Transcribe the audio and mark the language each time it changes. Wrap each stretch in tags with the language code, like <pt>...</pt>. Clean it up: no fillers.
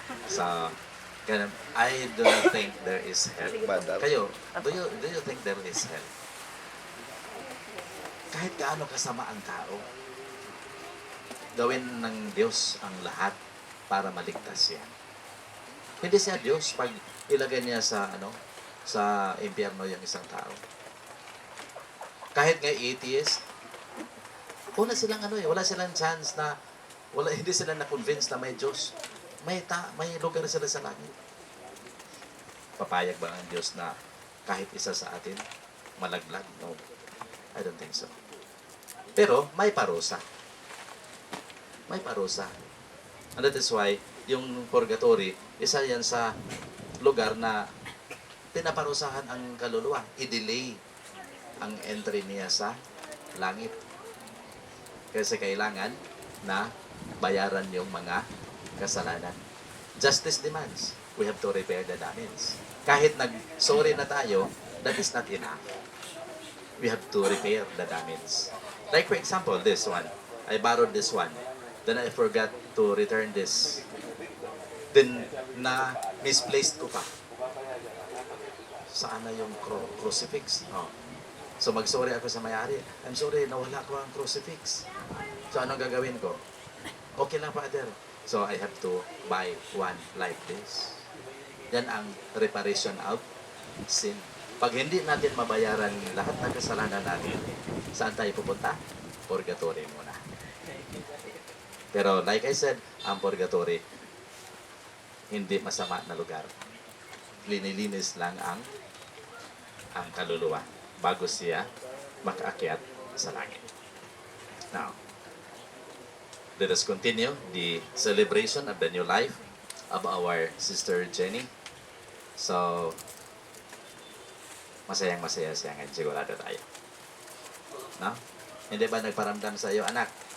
<en>So, ganun, I do not think there is hell. Kayo, do you think there is hell?</en> <tl>Kahit gaano kasama ang tao, gawin ng Diyos ang lahat para maligtas yan. Hindi siya Diyos pag ilagay niya sa impyerno yung isang tao. Kahit nga atheist, wala silang chance na hindi sila na-convince na may Diyos. May lugar sila sa langit. Papayag ba ang Diyos na kahit isa sa atin malaglag?</tl> <en>No. I don't think so.</en> <tl>Pero may parusa. May parusa. And that is why yung purgatory, isa yan sa lugar na pinaparusahan ang kaluluwa. I-delay ang entry niya sa langit. Kasi kailangan na bayaran yung mga kasalanan.</tl> <en>Justice demands. We have to repair the damage.</en> <tl>Kahit nag-sorry na tayo,</tl> <en>that is not enough. We have to repair the damage. Like for example, this one. I borrowed this one. Then I forgot to return this.</en> <tl>Then, misplaced ko pa. Saan na yung crucifix? Oh. So mag-sorry ako sa may-ari.</tl> <en>I'm sorry,</en> <tl>nawala ko ang crucifix. So anong gagawin ko? Okay lang, Father.</tl> <en>So I have to buy one like this.</en> <tl>Yan ang reparation of sin. Pag hindi natin mabayaran lahat ng kasalanan natin, saan tayo pupunta? Purgatory muna. Pero</tl> <en>like I said,</en> <tl>ang purgatory, hindi masama na lugar. Linilinis lang ang kaluluwa bago siya makaakyat sa langit.</tl> <en>Now, let us continue the celebration of the new life of our sister Jenny.</en> <tl>So, masayang-masaya siya ngayon. Sigurado tayo. No? Hindi ba nagparamdam sa iyo, anak?</tl>